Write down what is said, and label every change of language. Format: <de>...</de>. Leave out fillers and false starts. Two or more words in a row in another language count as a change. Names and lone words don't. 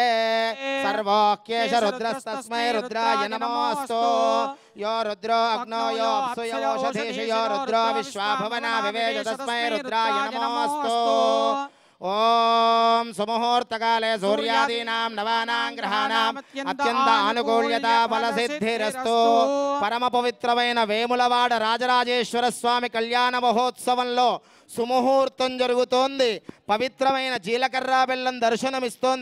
<sa>सर्वोक्येष रुद्रस्तस्मै रुद्राय नमोऽस्तु यो रुद्रो अग्नो यो अप्सु यो ओषधीषु यो रुद्रो विश्वा भुवना विवेश तस्मै रुद्राय नमोऽस्तु ओम సుముహూర్తకాలే సూర్యాదీనాం నవానాం గ్రహాణాం అత్యంత అనుకూల్యత ఫలసిద్ధిరస్తు.</sa> <te>పరమ పవిత్రమైన వేములవాడ రాజరాజేశ్వర స్వామి కళ్యాణ మహోత్సవంలో సుముహూర్తం జరుగుతోంది. పవిత్రమైన జీలకర్ర బెల్లం దర్శనమిస్తోంది.</te>